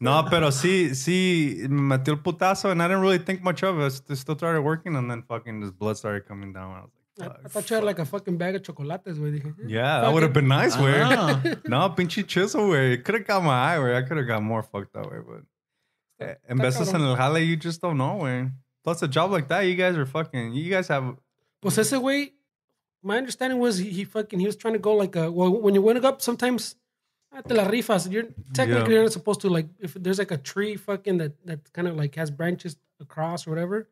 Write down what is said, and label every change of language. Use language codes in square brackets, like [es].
[es] No, pero sí, me metió el putazo, [en] and I didn't really think much of it. I still started working, and then fucking this blood started coming down. I was like, I thought you had like a fucking bag of chocolates, güey. Yeah, that would have been nice, güey. No, pinche chisel, güey. It could have got my eye, güey. I could have got more fucked up, güey. But [es] en veces en el jale, [en] you just don't know, güey. Plus, a job like that, you guys have... [es] Pues ese güey, [en] my understanding was he was trying to go like when you went up, sometimes [es] te la rifas. [en] You're technically not supposed to, like, if there's like a tree fucking that kind of like has branches across or whatever.